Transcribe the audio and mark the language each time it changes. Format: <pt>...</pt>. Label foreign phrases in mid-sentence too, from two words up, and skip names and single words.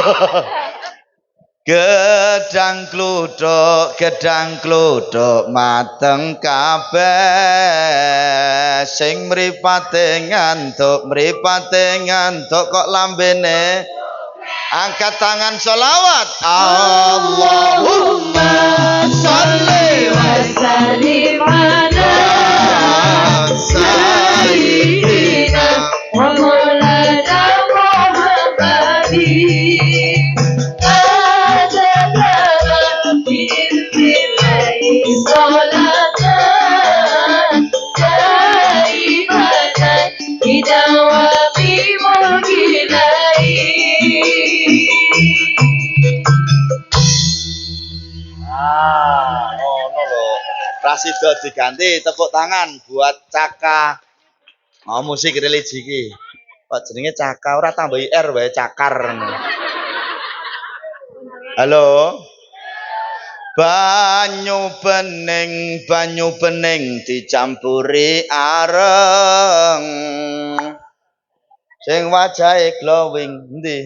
<jv>Gedang kluduk mateng kabeh sing mripate ngantuk kok lambene angkat tangan sholawat.</jv> <ar>اللهم صل وسلم على سيدنا ومولانا محمد عدد ما بعلم الله صلاة كريمة بدوام ملك الله.</ar> <jv>Ngono lho. Rasido diganti,</jv> <id>tepuk tangan buat</id> <jv>Caka. Oh, musik religi iki. Kok jenenge Caka ora tambahi R wae Cakar. Halo. Banyu bening dicampuri areng. Sing wajahe glowing endi?</jv>